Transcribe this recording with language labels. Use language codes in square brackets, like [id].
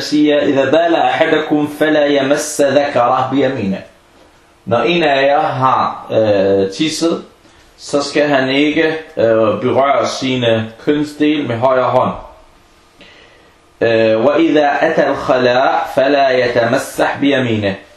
[da] siger, [ar] إذا بال أحدكم فلا يمس ذكره بيمينه. [da] Når en af jer har tisset, så skal han ikke berøre sine kønsdel med højre hånd. [ar] وإذا أتى الخلاء فلا يتمسح بيمينه.